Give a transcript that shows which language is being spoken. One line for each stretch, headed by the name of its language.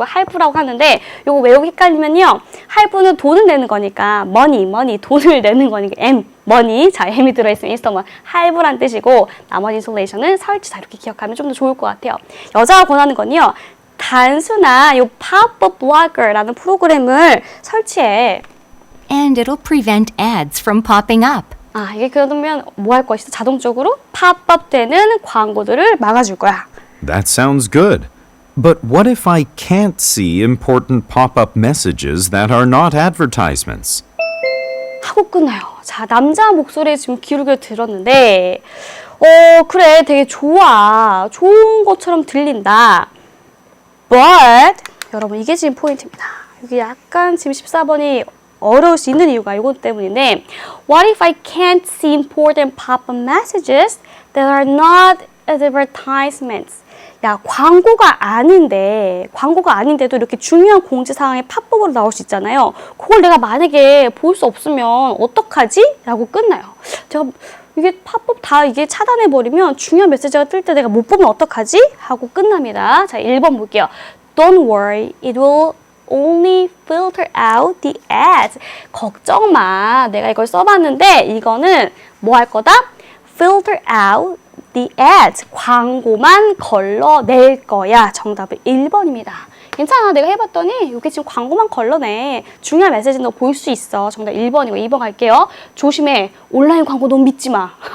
Korean: 이거 할부라고 하는데, 이거 외우기 헷갈리면요. 할부는 돈을 내는 거니까, money, 돈을 내는 거니까, money. 자, M이 들어있으면 installment, 할부란 뜻이고, 나머지 installation은 설치자. 이렇게 기억하면 좀 더 좋을 것 같아요. 여자가 권하는 건요. 단순한 이 pop-up blocker라는 프로그램을 설치해.
English: And it'll prevent ads from popping up.
Korean: 이게 그러면 뭐 할 것이다? 자동적으로 팝업 되는 광고들을 막아줄 거야.
English: That sounds good. But what if I can't see important pop-up messages that are not advertisements?
Korean: 하고 끝나요. 자, 남자 목소리에 지금 귀를 들었는데 그래, 되게 좋아. 좋은 것처럼 들린다. But 여러분, 이게 지금 포인트입니다. 여기 약간 지금 14번이 어려울 수 있는 이유가 이것 때문인데
English: What if I can't see important pop-up messages that are not advertisements?
Korean: 야, 광고가 아닌데도 이렇게 중요한 공지사항이 팝업으로 나올 수 있잖아요. 그걸 내가 만약에 볼 수 없으면 어떡하지? 라고 끝나요. 제가 이게 팝업 다 이게 차단해버리면 중요한 메시지가 뜰 때 내가 못 보면 어떡하지? 하고 끝납니다. 자, 1번 볼게요. Don't worry, it will only filter out the ads. 걱정 마. 내가 이걸 써봤는데 이거는 뭐 할 거다?
English: filter out the ads.
Korean: 광고만 걸러낼 거야. 정답은 1번입니다. 괜찮아. 내가 해봤더니 이게 지금 광고만 걸러내. 중요한 메시지는 너 볼 수 있어. 정답 1번이고 2번 갈게요. 조심해. 온라인 광고 너무 믿지 마.